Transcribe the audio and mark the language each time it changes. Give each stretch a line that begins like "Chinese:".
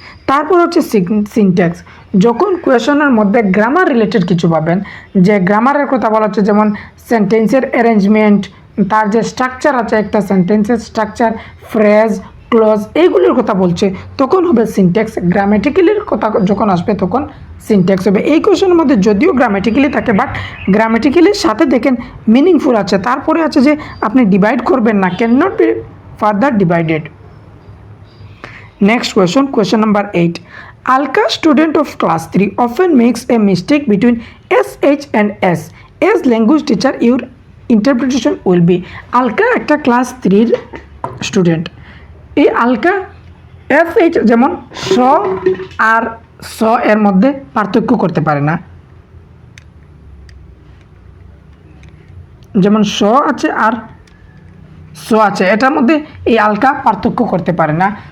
Bangla: তারপর হচ্ছে সিনট্যাক্স, যখন কোয়েশনের মধ্যে গ্রামার রিলেটেড কিছু পাবেন, যে গ্রামারের কথা বলা হচ্ছে, যেমন সেন্টেন্সের অ্যারেঞ্জমেন্ট, তার যে স্ট্রাকচার আছে একটা সেন্টেন্সের স্ট্রাকচার, ফ্রেজ, ক্লজ, এইগুলির কথা বলছে তখন হবে সিনট্যাক্স। গ্রামেটিক্যালির কথা যখন আসবে তখন সিনট্যাক্স হবে। এই কোয়েশনের মধ্যে যদিও গ্রামেটিক্যালি থাকে বাট গ্রামেটিক্যালির সাথে দেখেন মিনিংফুল আছে। তারপরে আছে যে আপনি ডিভাইড করবেন না,
English: Can not be further divided. Next question number 8. Alka, student of class 3, often makes a mistake between SH and S. As language teacher, your interpretation will be.
Bangla: Alka একটা ক্লাস 3 স্টুডেন্ট। এই Alka SH যেমন স আর স এর মধ্যে পার্থক্য করতে পারে না, যেমন স আছে আর স আছে, এটার মধ্যে এই আলকা পার্থক্য করতে পারে না।